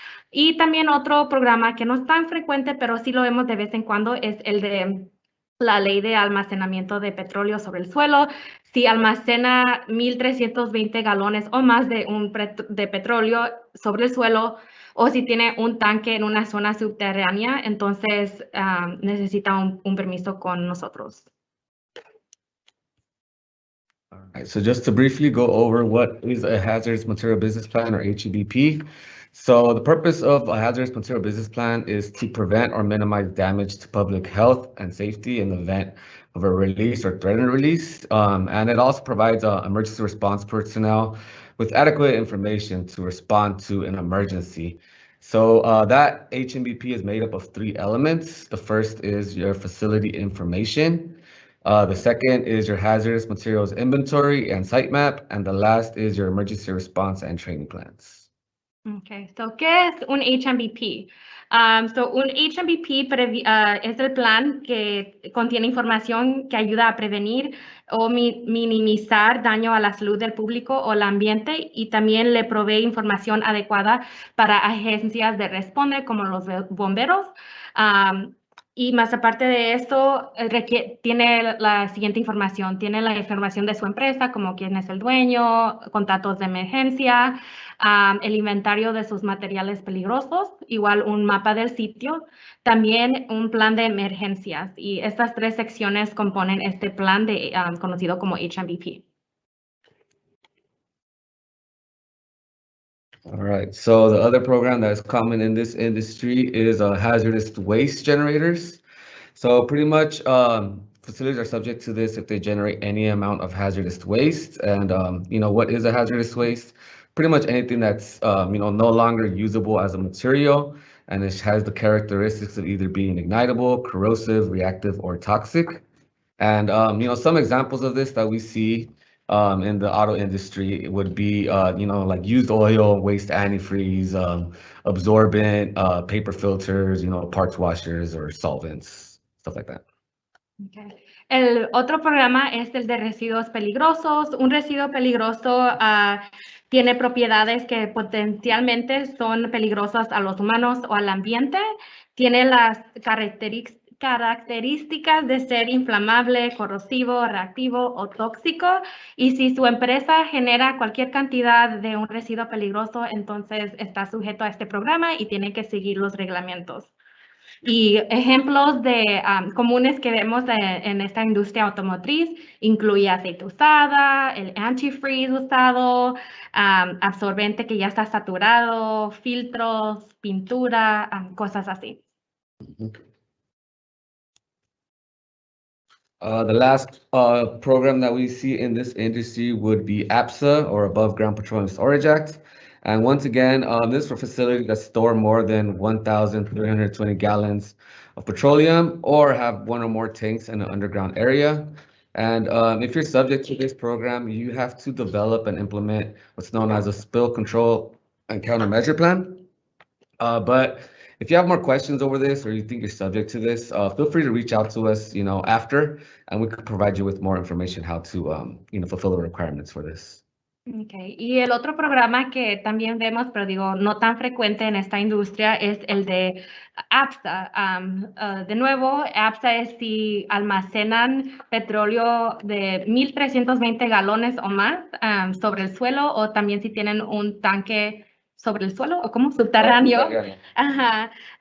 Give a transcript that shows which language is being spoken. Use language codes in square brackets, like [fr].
[es] Y también otro programa que no es tan frecuente, pero sí lo vemos de vez en cuando, es el de la Ley de Almacenamiento de Petróleo sobre el Suelo. Si almacena 1,320 galones o más de petróleo sobre el suelo, o si tiene un tanque en una zona subterránea, entonces necesita un permiso con nosotros. [en] All right, so just to briefly go over what is a Hazardous Material Business Plan, or HMBP. So the purpose of a Hazardous Material Business Plan is to prevent or minimize damage to public health and safety in the event of a release or threatened release. And it also provides emergency response personnel with adequate information to respond to an emergency. So that HMBP is made up of 3 elements. The first is your facility information. The second is your hazardous materials inventory and site map. And the last is your emergency response and training plans. Okay, so [es] ¿qué es un HMBP? Un HMBP es el plan que contiene información que ayuda a prevenir o minimizar daño a la salud del público o el ambiente, y también le provee información adecuada para agencias de responde como los bomberos. Y más aparte de esto, tiene la siguiente información. Tiene la información de su empresa, como quién es el dueño, contactos de emergencia, el inventario de sus materiales peligrosos, igual un mapa del sitio, también un plan de emergencias. Y estas 3 secciones componen este plan conocido como HMBP. [en] All right, so the other program that is common in this industry is hazardous waste generators. So pretty much facilities are subject to this if they generate any amount of hazardous waste. And what is a hazardous waste? Pretty much anything that's no longer usable as a material, and it has the characteristics of either being ignitable, corrosive, reactive, or toxic. And, some examples of this that we see in the auto industry would be, like used oil, waste antifreeze, absorbent, paper filters, parts washers or solvents, stuff like that. Okay. [es] El otro programa es el de residuos peligrosos. Un residuo peligroso tiene propiedades que potencialmente son peligrosas a los humanos o al ambiente. Tiene las características de ser inflamable, corrosivo, reactivo o tóxico. Y si su empresa genera cualquier cantidad de un residuo peligroso, entonces está sujeto a este programa y tiene que seguir los reglamentos. Y ejemplos de comunes que vemos en esta industria automotriz incluye aceite usada, el antifreeze usado, absorbente que ya está saturado, filtros, pintura, cosas así. [en] The last program that we see in this industry would be APSA, or Above Ground Petroleum Storage Act. And once again, this is for facilities that store more than 1,320 gallons of petroleum or have one or more tanks in an underground area. And if you're subject to this program, you have to develop and implement what's known as a spill control and countermeasure plan. But if you have more questions over this or you think you're subject to this, feel free to reach out to us, after, and we could provide you with more information how to, fulfill the requirements for this. Okay. [es] Y el otro programa que también vemos, pero digo, no tan frecuente en esta industria, es el de APSA. De nuevo, APSA es si almacenan petróleo de 1,320 galones o más sobre el suelo, o también si tienen un tanque sobre el suelo, o como subterráneo. Ajá.